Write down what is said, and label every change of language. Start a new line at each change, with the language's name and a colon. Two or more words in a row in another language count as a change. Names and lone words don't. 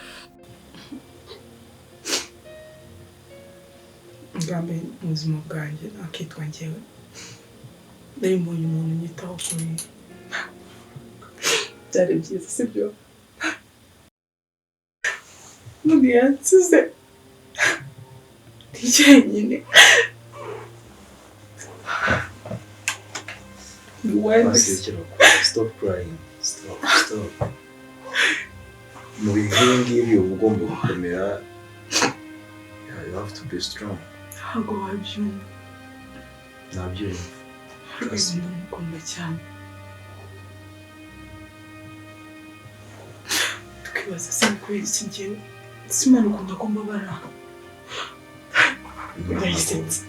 Kinyarwanda: Ngambe mu buzima bwanjye nakitwa njyewe. Nari mbonye umuntu unyitaho kuri. Byari byiza sibyo? None yansize. Njyenyine.
English: Stop crying. Stop.
Kinyarwanda: Mu bihe ngibi uba ugomba gukomera.
English: You have to be strong.
Kinyarwanda: Ntabwo wabyumva. Nabyumva. Rwego ndamukunda cyane. Tukibaza se kubera iki njyewe Simana ukunda ko mbabara. Ndayisenze.